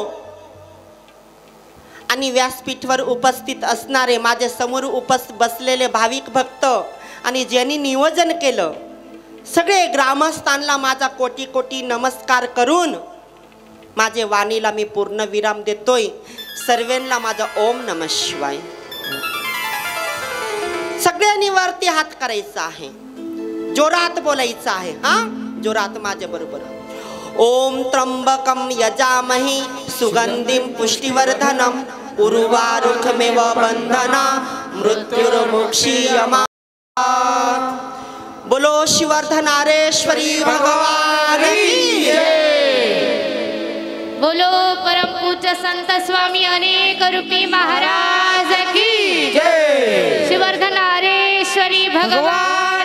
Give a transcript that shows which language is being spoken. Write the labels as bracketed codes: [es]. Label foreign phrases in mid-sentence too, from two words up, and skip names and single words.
[mr] आणि व्यासपीठवर उपस्थित असणारे माझे समोर बसलेले भाविक भक्त आणि ज्यांनी नियोजन केलं सगळे ग्रामस्थांना माझा कोटी कोटी नमस्कार करून माझे वाणीला मी पूर्ण विराम देतोय. सर्वांना माझा [sa] ओम नमः शिवाय. [mr] सगळ्यांनी वरती हात करायचा आहे, जोरात बोलायचं आहे. हा, जोरात माझ्या बरोबर. [sa] ओम त्र्यंबकम यजामहे सुगंधिं पुष्टिवर्धनम उर्वारुकमेव बंधना मृत्युर्मुक्षीयमात्. [hi] बोलो शिवर्धनारेश्वरी भगवान की जय. बोलो परम पूज्य संत स्वामी अनेक रूपी महाराज की जय. शिवर्धनारेश्वरी भगवान